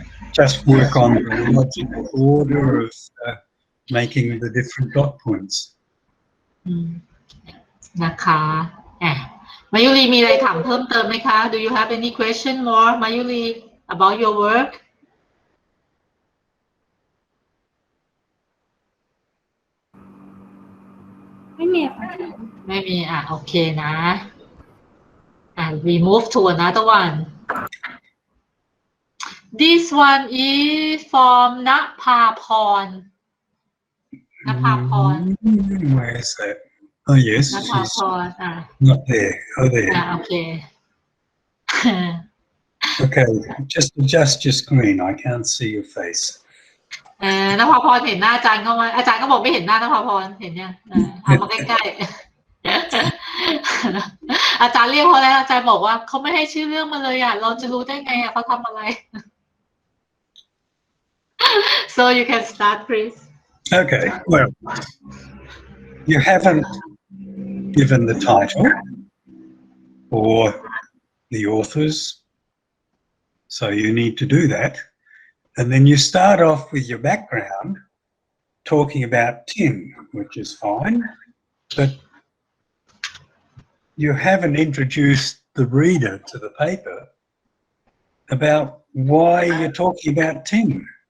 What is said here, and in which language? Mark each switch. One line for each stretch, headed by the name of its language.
English: Just work on the logical order of making the different dot points.
Thai: นะคะมายุรีมีอะไรถามเพิ่มเติมไหมคะ
English: Do you have any question more มายุรี about your work
Thai: ไม่มีค่ะ ไม่มีโอเคนะ
English: we move to another one this one is from
Thai: ณภาพร
English: Where is that? Oh yes, she's not there. Oh there. Okay. Okay, just adjust your screen. I can't see your face.
Thai: ณภาพรเห็นหน้าอาจารย์ก็มาอาจารย์ก็บอกไม่เห็นหน้าณภาพรเห็นยังเอามาใกล้ๆอาจารย์เรียกเขาแล้วอาจารย์บอกว่าเขาไม่ให้ชื่อเรื่องมาเลยเราจะรู้ได้ไงเขาทำอะไร
English: So you can start please. Okay, well, you haven't given the title or the authors, so you need to do that. And then you start off with your background, talking about tin, which is fine, but you haven't introduced the reader to the paper about why you're talking about tin.